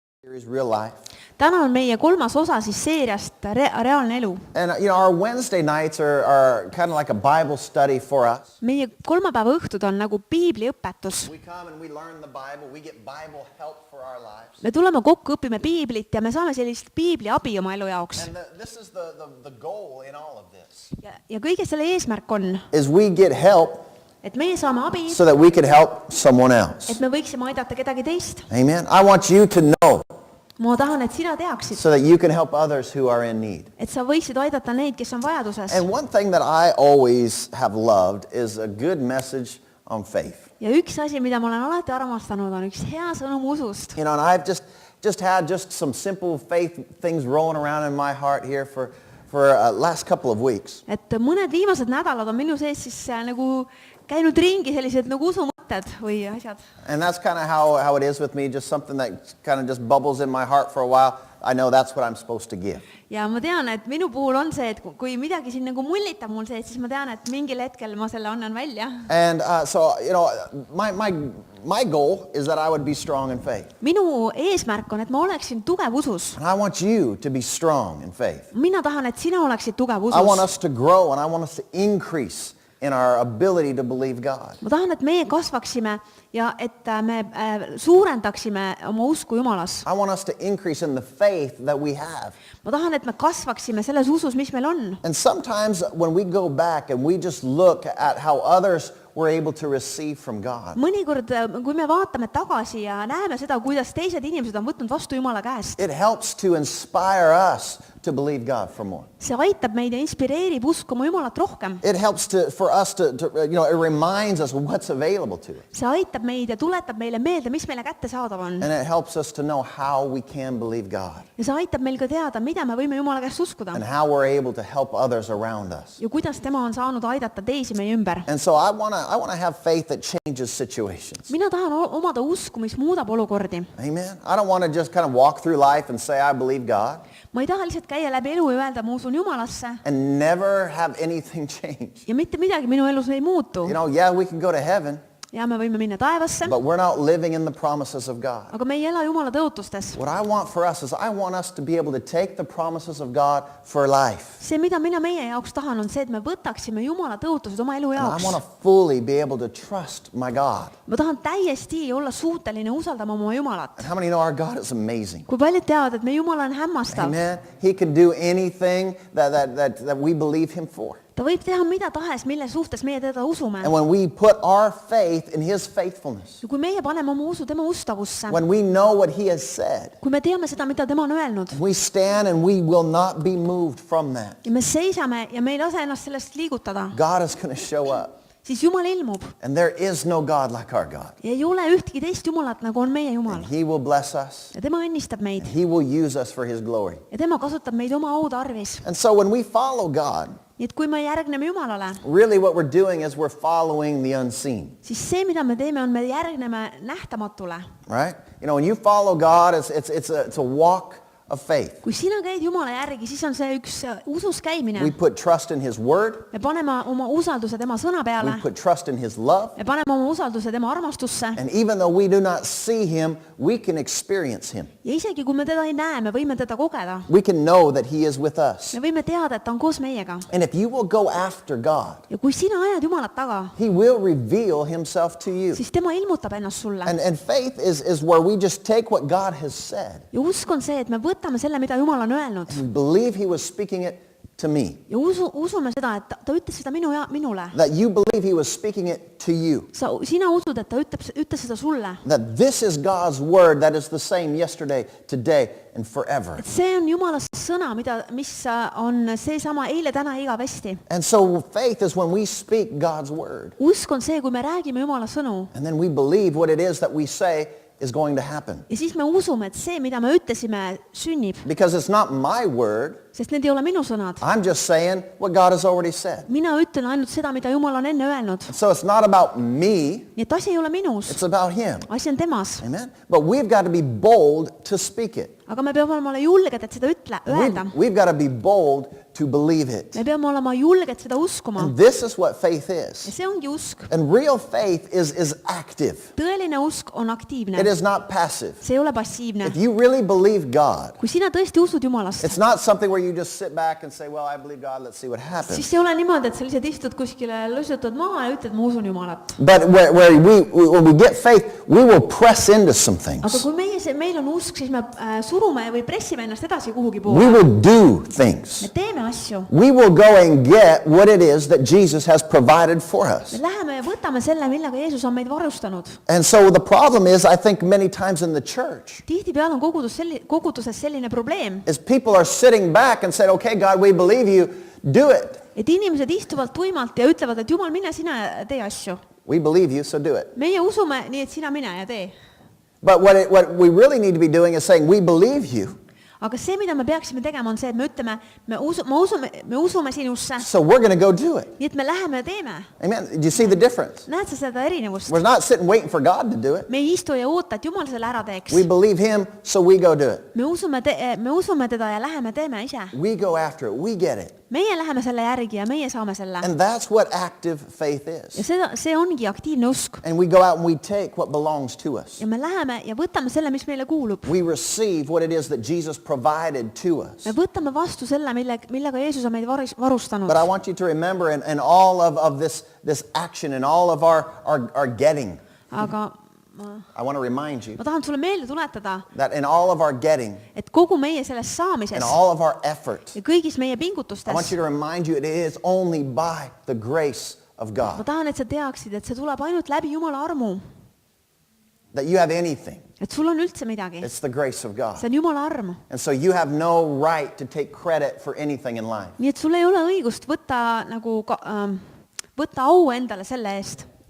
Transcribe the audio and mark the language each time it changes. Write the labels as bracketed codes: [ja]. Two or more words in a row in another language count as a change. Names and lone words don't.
[en] Series Real Life. [et] Täna on meie kolmas osa siis seeriast Reaalne elu. [en] And our Wednesday nights are kind of like a Bible study for us. [et] Meie kolmapäeva õhtud on nagu piibliõpetus. [en] We come and we learn the Bible, we get Bible help for our lives. [et] Me tuleme kokku, õpime piiblit ja me saame sellist piibli abi oma elu jaoks. [en] And this is the goal in all of this. [et] Ja kõige selle eesmärk on, [en] Is we get help [et] et meie saame abi, [en] so that we could help someone else. [et] et me võiksime aidata kedagi teist. [en] Amen. I want you to know [et] Ma tahan, et sina teaksid, [en] so that you can help others who are in need. [et] et sa võiksid aidata neid, kes on vajaduses. [en] And one thing that I always have loved is a good message on faith. [et] Ja üks asi, mida ma olen alati armastanud, on üks hea sõnum usust. [en] And I've just had some simple faith things rolling around in my heart here for last couple of weeks. [et] Et mõned viimased nädalad on minu sees siis nagu käinud ringi sellised nagu usumõtted või asjad. [en] And that's kind of how it is with me, just something that kind of just bubbles in my heart for a while. I know that's what I'm supposed to give. [et] Ja ma tean, et minu puhul on see, et kui midagi siin nagu mullitab mul sees, siis ma tean, et mingil hetkel ma selle annan välja. [en] And so, my goal is that I would be strong in faith. [et] Minu eesmärk on, et ma oleksin tugev usus. [en] And I want you to be strong in faith. [et] Mina tahan, et sina oleksid tugev [en] I want [et] usus. [en] us to grow and I want us to increase in our ability to believe God. [et] Ma tahan, et meie kasvaksime ja et me suurendaksime oma usku Jumalas. [en] I want us to increase in the faith that we have. [et] Ma tahan, et me kasvaksime selles usus, mis meil on. [en] And sometimes when we go back and we just look at how others were able to receive from God, [et] Mõnikord, kui me vaatame tagasi ja näeme seda, kuidas teised inimesed on võtnud vastu Jumala käest, [en] it helps to inspire us to believe God for more. [et] see aitab meid ja inspireerib uskuma Jumalat rohkem. [en] It helps for us to it reminds us what's available to us. [et] See aitab meid ja tuletab meile meelde, mis meile kättesaadav on. [en] And it helps us to know how we can believe God [et] Ja see aitab meil ka teada, mida me võime Jumala käest uskuda. [en] and how we're able to help others around us. [et] Ja kuidas tema on saanud aidata teisi meie ümber. [en] And so I want to have faith that changes situations. [et] Mina tahan omada usku, mis muudab olukordi. [en] Amen. I don't want to just kind of walk through life and say I believe God [et] Ma ei taha lihtsalt käia läbi elu ja öelda, ma usun Jumalasse. [en] and never have anything change. [et] Ja mitte midagi minu elus ei muutu. [en] Yeah, we can go to heaven, [et] Ja me võime minna taevasse, [en] but we're not living in the promises of God. [et] aga me ei ela Jumala tõotustes. [en] What I want for us is I want us to be able to take the promises of God for life. [et] See, mida mina meie jaoks tahan, on see, et me võtaksime Jumala tõotused oma elu [en] And I [et] jaoks. [en] want to fully be able to trust my God. [et] Ma tahan täiesti olla suuteline usaldama oma Jumalat. [en] And how many know our God is amazing? [et] Kui paljud teavad, et me Jumala on hämmastav. [en] Amen. He can do anything that we believe him for. [et] Ta võib teha mida tahes, mille suhtes meie teda usume. [en] And when we put our faith in his faithfulness, [et] Ja kui meie paneme oma usu tema ustavusse, [en] when we know what he has said, [et] kui me teame seda, mida tema on öelnud, [en] we stand and we will not be moved from that. [et] ja me seisame ja me ei lase ennast sellest liigutada, [en] God is going to show up. [et] siis Jumal ilmub. [en] And there is no God like our God. [et] Ja ei ole ühtki teist Jumalat, nagu on meie Jumal. [en] And he will bless us. [et] Ja tema õnnistab meid. [en] He will use us for his glory. [et] Ja tema kasutab meid oma au tarvis. [en] And so when we follow God, [et] Nii et kui me järgneme Jumalale, [en] really what we're doing is we're following the unseen. [et] siis see, mida me teeme, on me järgneme nähtamatule. [en] Right? When you follow God, it's a walk of faith. [et] Kui sina käid Jumala järgi, siis on see üks usus käimine. [en] We put trust in his word. [et] Me paneme oma usalduse tema sõna peale. [en] We put trust in his love. [et] Me paneme oma usalduse tema armastusse. [en] And even though we do not see him, we can experience him. [et] Ja isegi kui me teda ei näe, me võime teda kogeda. [en] We can know that he is with us. [et] Me võime teada, et ta on koos meiega. [en] And if you will go after God, [et] Ja kui sina ajad Jumalat taga, [en] he will reveal himself to you. [et] siis tema ilmutab ennast sulle. [en] And faith is where we just take what God has said. [et] Ja usk on see, et me võtame selle, mida Jumal on öelnud. [en] We believe he was speaking it to me. [et] Ja usume seda, et ta ütles seda minule. [en] That you believe he was speaking it to you. [et] Sina usud, et ta ütles seda sulle. [en] That this is God's word that is the same yesterday, today, and forever. [et] Et see on Jumala sõna, mis on seesama eile, täna, igavesti. [en] And so faith is when we speak God's word. [et] Usk on see, kui me räägime Jumala sõnu. [en] And then we believe what it is that we say is going to happen. [et] Ja siis me usume, et see, mida me ütlesime, sünnib. [en] Because it's not my word. [et] Sest need ei ole minu sõnad. [en] I'm just saying what God has already said. [et] Mina ütlen ainult seda, mida Jumal on enne öelnud. [en] So it's not about me. [et] Nii et asi ei ole minus. [en] It's about him. [et] Asi on temas. [en] Amen. But we've got to be bold to speak it. [et] Aga me peame olema julged, et seda öelda. [en] We've got to be bold to believe it. [et] me peame olema julged seda uskuma. [en] And this is what faith [et] Ja [en] is. [et] see ongi usk. [en] And real faith is active. [et] Tõeline usk on aktiivne. [en] It is not passive. [et] See ei ole passiivne. [en] If you really believe God, [et] Kui sina tõesti usud Jumalast, [en] it's not something where you just sit back and say, well, I believe God, let's see what [et] siis [en] happens. [et] ei ole niimoodi, et sa lihtsalt istud kuskile, lõsutad maha ja ütled, ma usun Jumalat. [en] But where when we get faith, we will press into some [et] Aga [en] things. [et] kui meil on usk, siis me surume või pressime ennast edasi kuhugi [en] We [et] poole. [en] will do things. [et] Me teeme asju. [en] We will go and get what it is that Jesus has provided for us. [et] Me läheme ja võtame selle, millega Jeesus on meid varustanud. [en] And so the problem is, I think many times in the church, [et] Tihtipeale on koguduses selline probleem, [en] is people are sitting back and said, okay, God, we believe you, do it. [et] et inimesed istuvad tuimalt ja ütlevad, et Jumal, mine sina tee asju. [en] We believe you, so do it. [et] Meie usume nii, et sina mine ja tee. [en] But what we really need to be doing is saying, we believe you, [et] Aga see, mida me peaksime tegema, on see, et me ütleme, me usume sinusse, [en] so we're going to go do it. [et] nii et me läheme ja teeme. [en] Amen. Do you see the difference? [et] Näed sa seda erinevust? [en] We're not sitting waiting for God to do it. [et] Me ei istu ja oota, et Jumal selle ära teeks. [en] We believe him, so we go do it. [et] Me usume teda ja läheme teeme ise. [en] We go after it. We get it. [et] Meie läheme selle järgi ja meie saame selle. [en] And that's what active faith [et] Ja [en] is. [et] see ongi aktiivne usk. [en] And we go out and we take what belongs to us. [et] Ja me läheme ja võtame selle, mis meile kuulub. [en] We receive what it is that Jesus provided to us. [et] Me võtame vastu selle, millega Jeesus on meid varustanud. [en] But I want you to remember in all of this action and all of our getting, [et] Aga [en] I want to remind you [et] ma tahan sulle meelde tuletada, [en] that in all of our getting [et] et kogu meie sellest saamises [en] and all of our effort, [et] ja kõigis meie [en] I want [et] pingutustes, [en] you to remind you it is only by the grace of [et] ma [en] God [et] tahan, et sa teaksid, et see tuleb ainult läbi Jumala armu. [en] that you have anything. [et] Et sul on üldse midagi. [en] It's the grace of God. [et] See on Jumala arm. [en] And so you have no right to take credit for anything in life. [et] Nii et sul ei ole õigust võtta au endale selle eest.